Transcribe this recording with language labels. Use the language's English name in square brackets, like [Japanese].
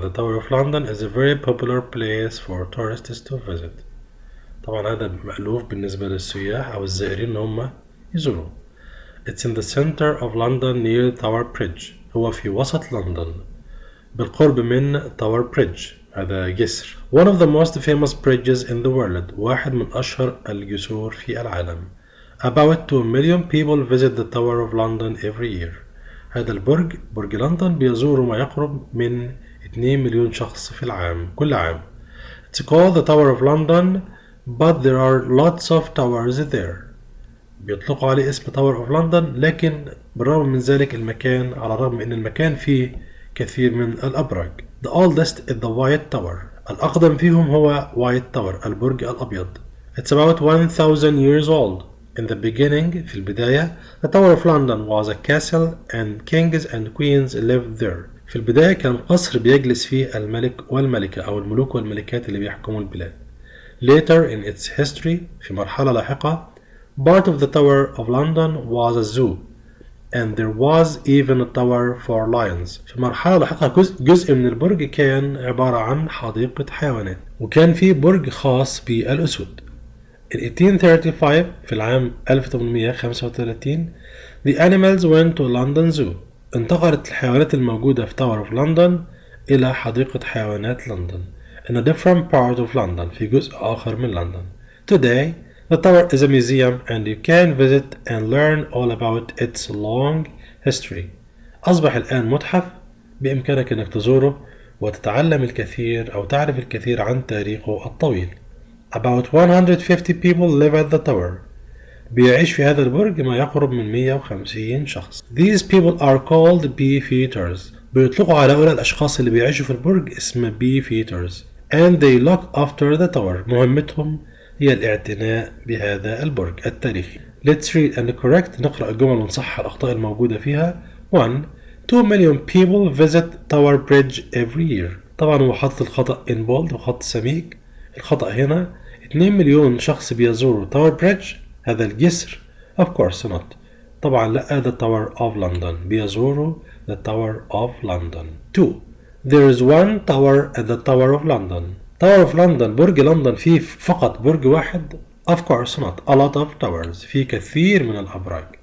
[English] The Tower of London is a very popular place for tourists to visit. [Arabic] طبعا هذا مألوف بالنسبة للسياح أو الزائرين إن هم يزوروا. [English] It's in the center of London near Tower Bridge. [Arabic] هو في وسط لندن بالقرب من Tower Bridge. هذا جسر. [English] One of the most famous bridges in the world. [Arabic] واحد من أشهر الجسور في العالم. [English] About 2 million people visit the Tower of London every year. [Arabic] هذا البرج برج لندن بيزوره ما يقرب من 2 مليون شخص في العام كل عام. [English] It's called the Tower of London, but there are lots of towers there. [Arabic] بيطلقوا عليه اسم Tower of London، لكن بالرغم من ذلك المكان على الرغم من أن المكان فيه كثير من الأبراج. [English] The oldest is the White Tower. [Arabic] الأقدم فيهم هو White Tower البرج الأبيض. [English] It's about 1,000 years old. In the beginning, [Arabic] في البداية, [English] the Tower of London was a castle and kings and queens lived there. [Arabic] في البداية كان قصر بيجلس فيه الملك والملكة أو الملوك والملكات اللي بيحكموا البلاد. [English] Later in its history, [Arabic] في مرحلة لاحقة, [English] part of the Tower of London was a zoo, and there was even a tower for lions. [Arabic] في مرحلة لاحقة جزء من البرج كان عبارة عن حديقة حيوانات، وكان فيه برج خاص بالأسود. [English] In 1835 [Arabic] في العام [English] 1835 the animals went to London Zoo. [Arabic] انتقلت الحيوانات الموجودة في Tower of London إلى حديقة حيوانات لندن [English] in a different part of London [Arabic] في جزء آخر من لندن. [English] Today the tower is a museum and you can visit and learn all about its long history. [Arabic] أصبح الآن متحف بإمكانك أنك تزوره وتتعلم الكثير أو تعرف الكثير عن تاريخه الطويل. [English] About 150 people live at the tower. [Arabic] بيعيش في هذا البرج ما يقرب من 150 شخص. [English] These people are called beefeaters. [Arabic] بيطلقوا على هؤلاء الأشخاص اللي بيعيشوا في البرج اسم beefeaters. [English] And they look after the tower. [Arabic] مهمتهم هي الاعتناء بهذا البرج التاريخي. [English] Let's read and correct. [Arabic] نقرأ الجمل ونصحح الأخطاء الموجودة فيها. 1. [English] 2 million people visit Tower Bridge every year. [Arabic] طبعا هو حاطط الخطأ [English] in bold [Arabic] وخط سميك. الخطأ هنا 2 مليون شخص بيزوروا تاور بريدج هذا الجسر. [English] of course not. [Arabic] طبعا لا هذا Tower of London بيزوروا the Tower of London. 2. [English] There is one tower at the Tower of London. Tower of London [Arabic] برج لندن فيه فقط برج واحد. [English] Of course not. A lot of towers. [Arabic] في كثير من الأبراج.